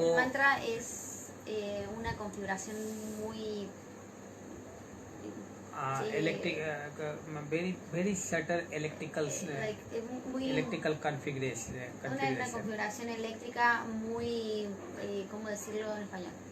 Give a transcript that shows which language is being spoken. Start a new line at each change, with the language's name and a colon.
Spanish: El mantra es una configuración muy sí,
English: very subtle electrical
Spanish: muy,
English: electrical configuration.
Spanish: una configuración eléctrica muy, ¿cómo decirlo en español?